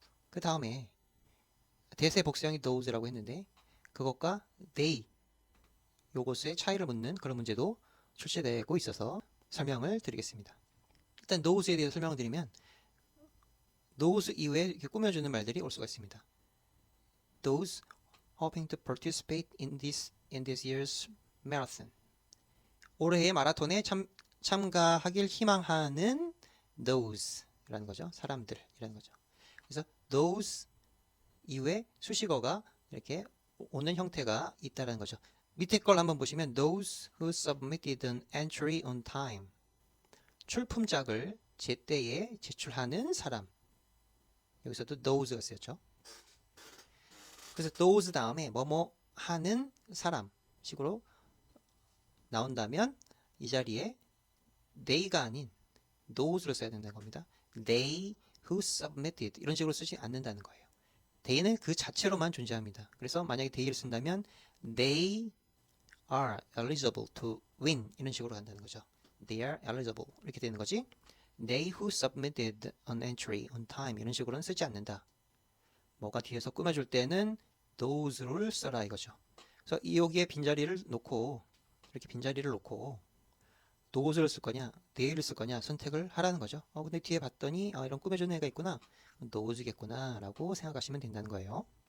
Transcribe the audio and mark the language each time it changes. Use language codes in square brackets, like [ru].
[ko] 그 다음에 that의 복수형이 those라고 했는데 그것과 they 요것의 차이를 묻는 그런 문제도 출제되고 있어서 설명을 드리겠습니다. 일단 those에 대해서 설명을 드리면 those 이외에 이렇게 꾸며주는 말들이 올 수가 있습니다. [en] Those hoping to participate in this year's marathon. [ko] 올해의 마라톤에 참가하길 희망하는 those라는 거죠. 사람들이라는 거죠. 그래서 those 이외에 수식어가 이렇게 오는 형태가 있다는 거죠. 밑에 걸 한번 보시면 [en] those who submitted an entry on time. [ko] 출품작을 제때에 제출하는 사람. 여기서도 those가 쓰였죠. 그래서 those 다음에 뭐뭐 하는 사람 식으로 나온다면 이 자리에 they가 아닌 those를 써야 된다는 겁니다. [en] They who submitted [ko] 이런 식으로 쓰지 않는다는 거예요. they는 그 자체로만 존재합니다. 그래서 만약에 they를 쓴다면 [en] they are eligible to win [ko] 이런 식으로 간다는 거죠. [en] They are eligible [ko] 이렇게 되는 거지. [en] They who submitted an entry on time [ko] 이런 식으로는 쓰지 않는다. 뭐가 뒤에서 꾸며줄 때는 those를 써라 이거죠. 그래서 여기에 빈자리를 놓고 이렇게 빈자리를 놓고 those를 쓸 거냐 they를 쓸 거냐 선택을 하라는 거죠. 근데 뒤에 봤더니 이런 꾸며주는 애가 있구나. those겠구나 라고 생각하시면 된다는 거예요.